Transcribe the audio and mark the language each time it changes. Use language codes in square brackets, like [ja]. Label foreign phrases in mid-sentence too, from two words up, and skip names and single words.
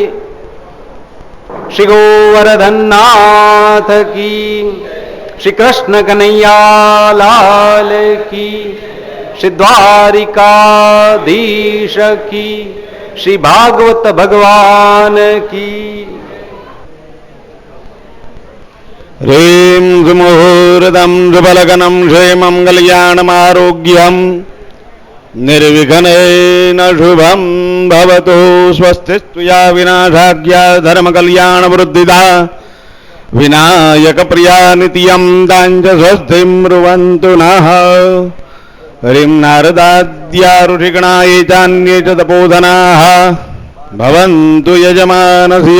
[hi] श्री गोवर्धननाथ की, श्री कृष्ण कन्हैया लाल की, श्री द्वारिकाधीश की, श्री भागवत भगवान की. [sa] રીમ સુમુહૂર્તમ સુફલગનમ ક્ષેમં કલ્યાણમારોગ્યમ निर्विघ्नेन शुभं भवतु। स्वस्तिस्तु या विनाशाख्या धर्मकल्याणवृद्धिदा विनायकप्रिया नित्यं ताञ्च स्वस्तिं ब्रुवन्तु नः। हरिं नारदाद्या ऋषिगणाः चान्ये च तपोधनाः भवन्तु यजमानस्य।